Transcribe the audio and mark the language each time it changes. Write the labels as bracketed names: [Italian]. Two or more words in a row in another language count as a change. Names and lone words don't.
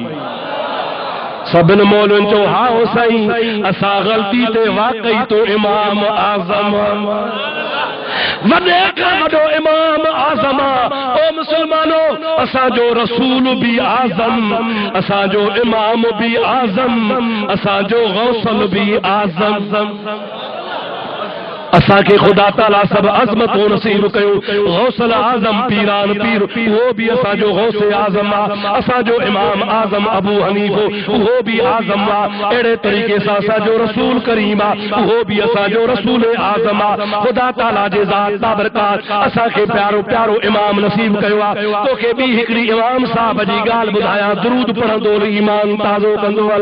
[Sindhi] सभिनि मौलवियुनि चयो हाओ साईं, असां ग़लती ते वाकई तो इमाम आज़म, वॾे खां वॾो इमाम आज़म। ओ मुसलमानो, असांजो रसूल भी आज़म, असांजो इमाम भी आज़म, असांजो गौसल भी आज़म। اسا کے خدا تعالی سب عظمت و نصیب کیو غوث اعظم پیران پیر وہ بھی اسا جو غوث اعظم اسا جو امام اعظم ابو حنیفہ وہ بھی اعظم اڑے طریقے سے اسا جو رسول کریم وہ بھی اسا جو رسول اعظم خدا تعالی جے ذات برکات اسا کے پیارو پیارو امام نصیب کیو تو کہ بھی ہکڑی امام صاحب جی گال بدایا درود پڑھندو ایمان تازو کندو